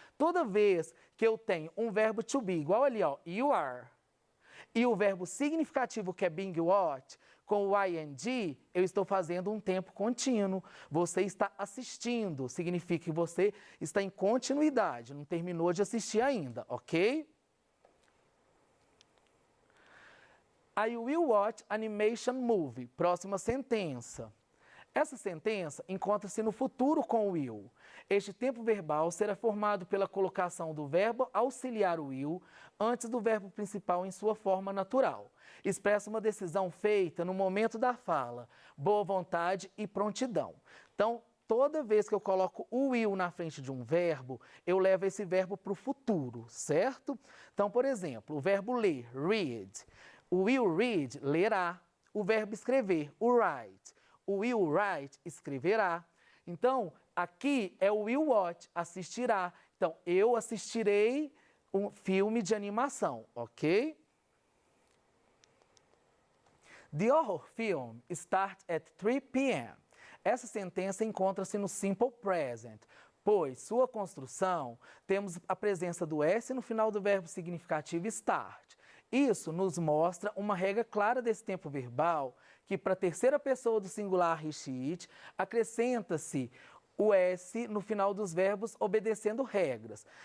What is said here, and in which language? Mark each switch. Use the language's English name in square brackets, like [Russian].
[Portuguese] Toda vez que eu tenho um verbo to be, igual ali, ó, you are, e o verbo significativo, que é being watched, com o ing, eu estou fazendo um tempo contínuo. Você está assistindo, significa que você está em continuidade, não terminou de assistir ainda, ok? [English] I will watch animation movie. [Portuguese] Próxima sentença. Essa sentença encontra-se no futuro com o will. Este tempo verbal será formado pela colocação do verbo auxiliar o will antes do verbo principal em sua forma natural. Expressa uma decisão feita no momento da fala, boa vontade e prontidão. Então, toda vez que eu coloco o will na frente de um verbo, eu levo esse verbo para o futuro, certo? Então, por exemplo, o verbo ler, read. O will read, lerá. O verbo escrever, o write. O will write, escreverá. Então, aqui é o will watch, assistirá. Então, eu assistirei um filme de animação, ok? [English] The horror film starts at 3 p.m. [Portuguese] Essa sentença encontra-se no simple present, pois sua construção, temos a presença do S no final do verbo significativo start. Isso nos mostra uma regra clara desse tempo verbal, que para a terceira pessoa do singular he, she, it, acrescenta-se o S no final dos verbos obedecendo regras.